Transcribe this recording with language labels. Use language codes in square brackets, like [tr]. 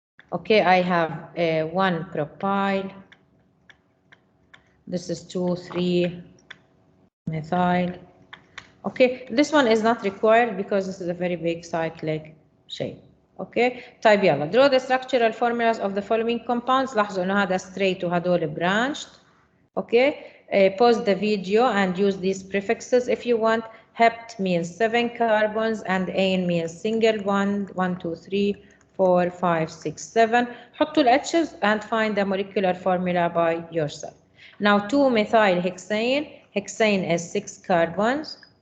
[en] Okay, I have 1 propyl. This is 2, 3 methyl. Okay, this one is not required because this is a very big cyclic shape. [ar] اوكي طيب يلا [en] draw the structural formulas of the following compounds. [ar] لاحظوا انه هذا straight وهدول branched. [en] Okay, pause the video and use these prefixes if you want. Hept means 7 carbons and ane means single bond. 1 2 3 4 5 6 7. [ar] حطوا ال [en] H's and find the molecular formula by yourself. Now 2 methyl hexane. Hexane is 6 carbons.